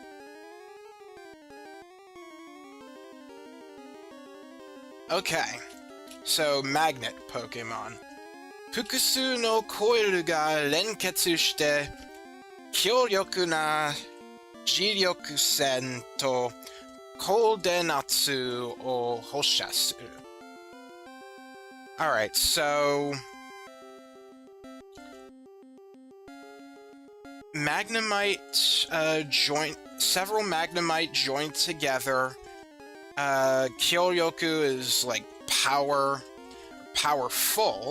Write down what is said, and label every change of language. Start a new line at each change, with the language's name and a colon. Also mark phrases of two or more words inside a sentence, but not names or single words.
English: Okay, so Magnet Pokemon.
Japanese: 複数のコイルが連結して, 強力な磁力線と高電圧を放射す.
English: Alright, so... Magnemite, several Magnemite joined together. Kyoryoku is, like, powerful.